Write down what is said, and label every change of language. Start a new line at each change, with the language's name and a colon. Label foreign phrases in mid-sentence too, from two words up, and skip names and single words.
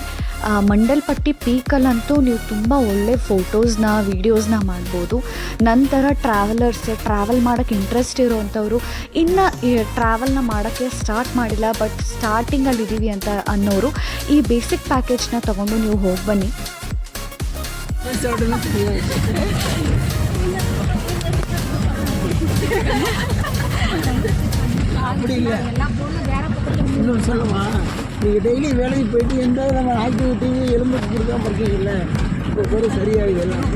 Kannada: ಮಂಡಲ್ಪಟ್ಟಿ ಪೀಕಲ್ಲಂತೂ ನೀವು ತುಂಬ ಒಳ್ಳೆ ಫೋಟೋಸ್ನ, ವೀಡಿಯೋಸ್ನ ಮಾಡ್ಬೋದು. ನಂತರ ಟ್ರಾವೆಲ್ ಮಾಡೋಕ್ಕೆ ಇಂಟ್ರೆಸ್ಟ್ ಇರೋವಂಥವ್ರು, ಇನ್ನು ಈ ಟ್ರಾವೆಲ್ನ ಮಾಡೋಕ್ಕೆ ಸ್ಟಾರ್ಟ್ ಮಾಡಿಲ್ಲ ಬಟ್ ಸ್ಟಾರ್ಟಿಂಗಲ್ಲಿ ಇದ್ದೀವಿ ಅಂತ ಅನ್ನೋರು ಈ
English: basic package
Kannada: ತೊಗೊಂಡು ನೀವು ಹೋಗಿ ಬನ್ನಿ.
Tamil: அப்படி இல்லை, இன்னும் சொல்லுமா, நீங்கள் டெய்லி வேலைக்கு போயிட்டு எந்த விதமான ஆக்டிவிட்டி எலும்புக்கு கொடுக்காம இருக்கீங்கல்ல, இப்போ கூட சரியாகுது எல்லாம்.